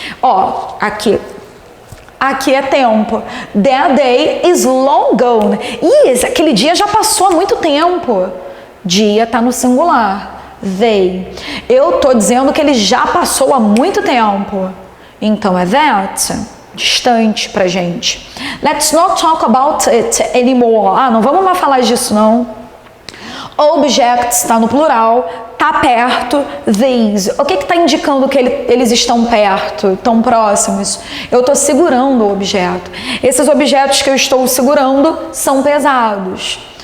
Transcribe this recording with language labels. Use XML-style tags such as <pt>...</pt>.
<pt>Ó, aqui é tempo.</pt> <en>That day is long gone.</en> <pt>Ih, aquele dia já passou há muito tempo. Dia está no singular. They. Eu estou dizendo que ele já passou há muito tempo. Então é that. Distante pra gente.</pt> <en>Let's not talk about it anymore.</en> <pt>Não vamos mais falar disso não. Objects está no plural, tá perto, these. O que está indicando que eles estão perto, tão próximos? Eu estou segurando o objeto. Esses objetos que eu estou segurando são pesados.</pt>